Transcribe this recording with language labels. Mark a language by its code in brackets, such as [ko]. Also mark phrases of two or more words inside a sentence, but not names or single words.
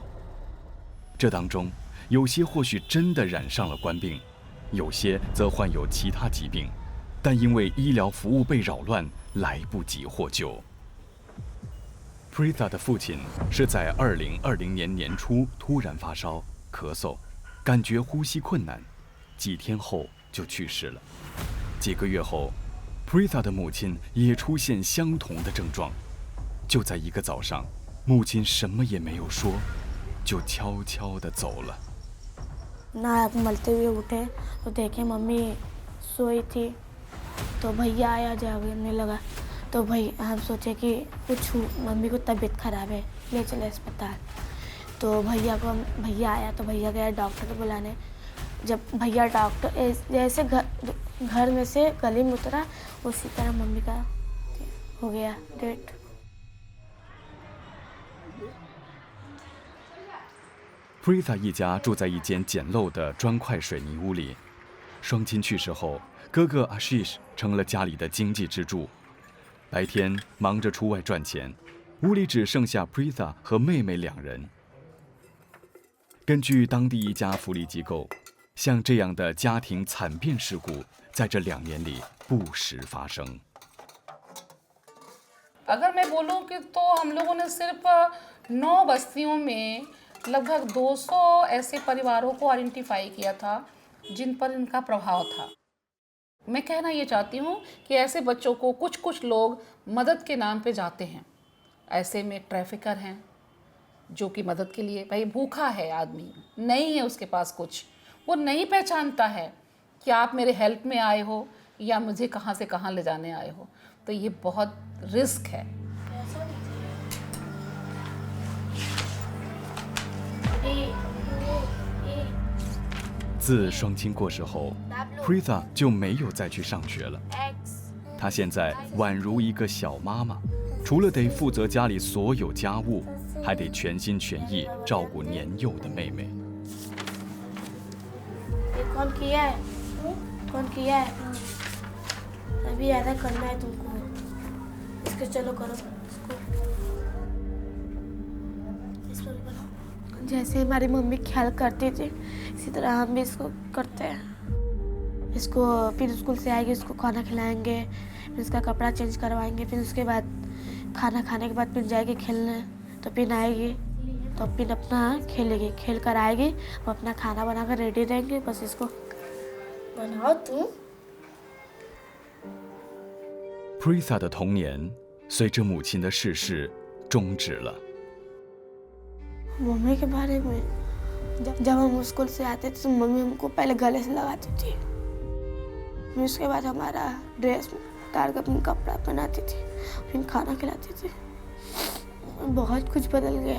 [zh] 这当中，有些或许真的染上了冠病，有些则患有其他疾病，但因为医疗服务被扰乱，来不及获救。Pritha 的父亲是在2020年年初突然发烧、咳嗽，感觉呼吸困难，几天后就去世了。几个月后 ，Pritha 的母亲也出现相同的症状。就在一个早上，母亲什么也没有说，就悄悄地走了。 [hi] नाक मलते हुए उठे तो देखे मम्मी सोई थी, तो भैया आया जागने लगा। तो हम सोचे कि मम्मी को तबीयत खराब है, ले चले अस्पताल। तो भैया आया तो भैया गया डॉक्टर को बुलाने। जब भैया डॉक्टर जैसे घर में से गली में उतरा, उसी तरह मम्मी का हो गया डेथ। [zh] Pritha 一家住在一间简陋的砖块水泥屋里。双亲去世后，哥哥 Ashish 成了家里的经济支柱。白天忙着出外赚钱，屋里只剩下 Pritha 和妹妹2人。根据当地一家福利机构，像这样的家庭惨变事故在这2年里不时发生。 [hi] अगर मैं बोलूं कि तो हम लोगों ने सिर्फ 9 बस्तियों में लगभग 200 ऐसे परिवारों को आइडेंटिफाई किया था जिन पर इनका प्रभाव था। मैं कहना ये चाहती हूँ कि ऐसे बच्चों को कुछ लोग मदद के नाम पे जाते हैं। ऐसे में ट्रैफिकर हैं जो कि मदद के लिए, भाई भूखा है आदमी, नहीं है उसके पास कुछ, वो नहीं पहचानता है कि आप मेरे हेल्प में आए हो या मुझे कहाँ से कहाँ ले जाने आए हो। तो ये बहुत रिस्क है। [zh] 自双亲过世后 ，Pritha 就没有再去上学了。她现在宛如一个小妈妈，除了得负责家里所有家务，还得全心全意照顾年幼的妹妹。 [hi] कौन किया है? कौन किया है? अभी ऐसा करना है तुमको। इसको चलो करो इसको भी बनाओ। जैसे हमारी मम्मी ख्याल करती थी, इसी तरह हम भी इसको करते हैं। इसको फिर स्कूल से आएगी, इसको खाना खिलाएंगे, फिर इसका कपड़ा चेंज करवाएंगे, फिर उसके बाद खाना खाने के बाद फिर जाएगी खेलने। तो फिर आएगी तो फिर अपना खेलेगी, खेल कर आएगी, वो अपना खाना बनाकर रेडी रहेंगे, बस इसको बनाओ तुम। [zh] Pritha 的童年随着母亲的逝世终止了。 [hi] मम्मी के बारे में जब हम स्कूल से आते थे तो मम्मी हमको पहले गले से लगाती थी, फिर उसके बाद हमारा ड्रेस उतार कर अपना कपड़ा पहनाती थी, फिर खाना खिलाती थी। बहुत कुछ बदल गया।